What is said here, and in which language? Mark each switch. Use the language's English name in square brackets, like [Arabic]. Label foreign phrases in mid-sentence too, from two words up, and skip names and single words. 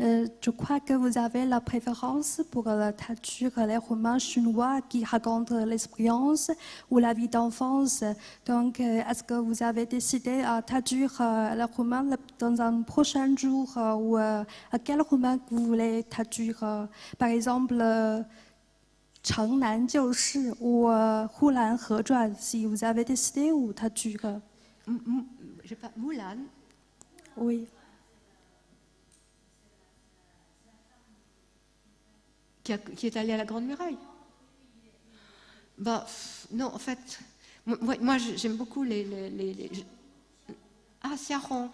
[French] Je crois que vous avez la préférence pour traduire les romans chinois qui racontent l'expérience ou la vie d'enfance. Donc est-ce que vous avez décidé à traduire le roman dans un prochain jour ou à quel roman vous voulez traduire? Par exemple, 城南旧事 ou 呼兰河传, si vous avez décidé ou traduire? Je sais pas, Mulan. Oui. Qui est allé à la Grande Muraille. Non, en fait, moi j'aime beaucoup Ah, Xiaorong.